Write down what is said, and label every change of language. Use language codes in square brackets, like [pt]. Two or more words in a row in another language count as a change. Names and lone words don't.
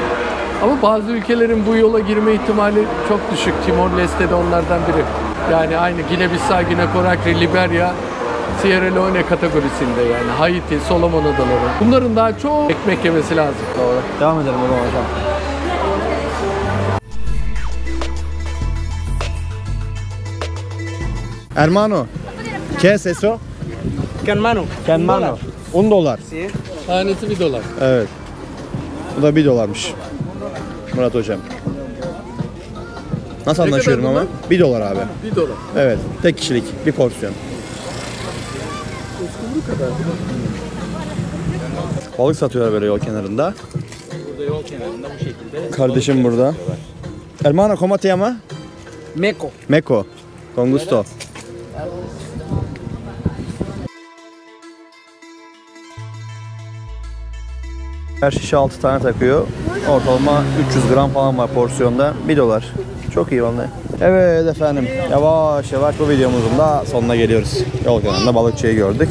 [tr] Ama bazı ülkelerin bu yola girme ihtimali çok düşük. Timor-Leste de onlardan biri. Yani aynı Gine-Bissau, Gine-Conakry, Liberya, Sierra Leone kategorisinde yani. Haiti, Solomon Adaları. Bunların daha çok ekmek yemesi lazım. Doğru. Devam edelim o zaman hocam. [es] Hermano, ¿qué es eso? Hermano, Hermano. $1. [tr] Tanesi $1. Evet. Bu da $1'mış. Murat hocam. Nasıl Ne anlaşıyorum kadar ama? bunlar? 1 dolar abi. 1 dolar. Evet, tek kişilik bir porsiyon. Uskumru kadar. Balık satıyorlar böyle yol kenarında. Burada yol kenarında bu şekilde. Kardeşim burada. [es] Hermano, ¿cómo te llama? Meko. Meko. Con gusto. [tr] Her şişe 6 tane takıyor. Ortalama 300 gram falan var porsiyonda. 1 dolar. Çok iyi vallahi. Evet efendim. Yavaş yavaş bu videomuzun da sonuna geliyoruz. Yol kenarında balıkçıyı gördük.